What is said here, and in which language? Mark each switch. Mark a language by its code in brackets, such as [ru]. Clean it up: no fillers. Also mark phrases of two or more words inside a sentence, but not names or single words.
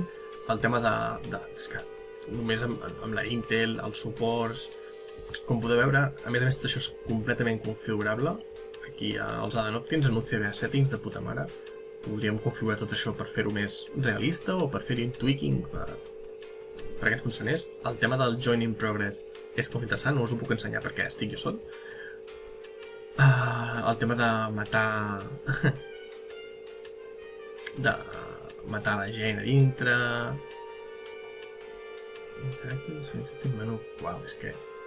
[ca] El tema és que només amb la Intel, els suports... Com podeu veure, a més tot això és completament configurable. Aquí als addon tens en un CBA settings de puta mare. Podríem configurar tot això per fer-ho més realista o per fer-hi un tweaking perquè ens funcionés. El tema del [en] join in progress [ca] és molt interessant, no us ho puc ensenyar perquè estic jo sol. El tema de matar... de matar la gent a dintre... [en] Interactive menú... [ca] Uau, és que...